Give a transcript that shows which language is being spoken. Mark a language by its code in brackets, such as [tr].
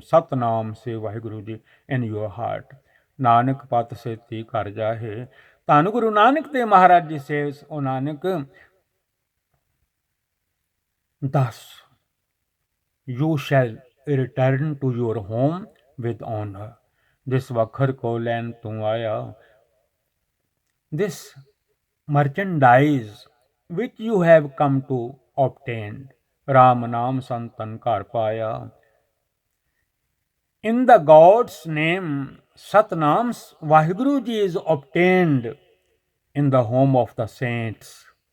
[en] Satnam say Vaheguru Ji in your heart. [pa] Nanak पत सेती कर जाहे. [en] धन Guru Nanak Dev Maharaj ji says, O Nanak, thus you shall return to your home with honor. [pa] जिस वखर को लैन तू आया, [en] this merchandise which you have come to obtain, [pa] Ram नाम संतन घर पाया. [en] In the God's name, Satnam Vaheguru Ji is obtained in the home of the saints.